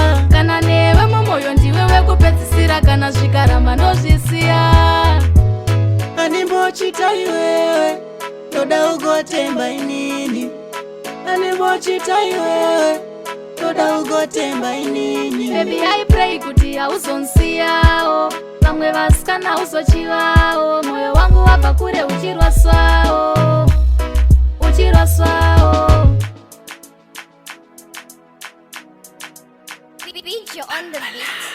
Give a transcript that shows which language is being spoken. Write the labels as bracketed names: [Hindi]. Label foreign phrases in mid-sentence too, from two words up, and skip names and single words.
[Shona] Kana newe mumoyo, ndiwe wekupedzisira, kana zvikaramba ndozvisiya. Handimbochita iwewe, ndoda ugotemba inini. Handimbochita iwewe, ndoda ugotemba inini. [English] Baby, I pray [Shona] kuti hauzonsiyawo. Vamwe vasikana uzochivawo. Moyo wangu wabva kure uchirwaswawo. Uchirwaswawo. [English] Beat you on the beat.